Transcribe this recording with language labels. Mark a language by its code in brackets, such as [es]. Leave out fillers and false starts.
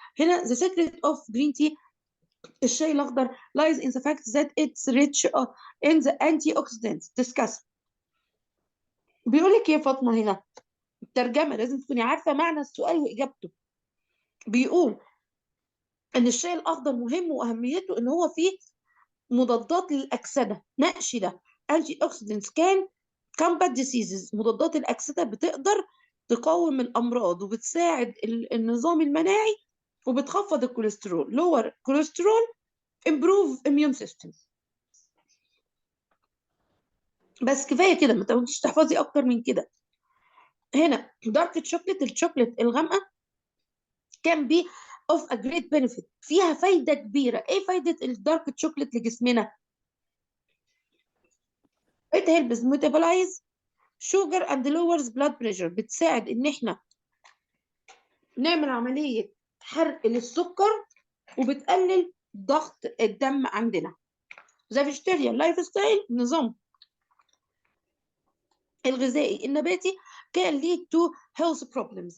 [en] هنا the secret of green tea، الشاي الاخضر lies in the fact that it's rich in the antioxidants. discuss. [ar] بيقول لك ايه يا فاطمه هنا؟ الترجمه لازم تكوني عارفه معنى السؤال واجابته. بيقول ان الشاي الاخضر مهم واهميته ان هو فيه مضادات للاكسده. [en] نقش ده antioxidants can combat diseases. [ar] مضادات الأكسدة بتقدر تقاوم الأمراض وبتساعد النظام المناعي وبتخفض الكوليسترول. [en] lower cholesterol improve immune system. [ar] بس كفاية كده، ما تقعديش تحفظي أكتر من كده. [en] هنا dark chocolate, الشوكليت الغامقة can be of a great benefit. [ar] فيها فايدة كبيرة. إيه فايدة الدارك تشوكليت لجسمنا؟ [en] it helps metabolize sugar and lowers blood pressure. [ar] بتساعد إن إحنا نعمل عملية حرق للسكر وبتقلل ضغط الدم عندنا. [en] زي vegetarian lifestyle, [ar] نظام الغذائي النباتي [en] can lead to health problems.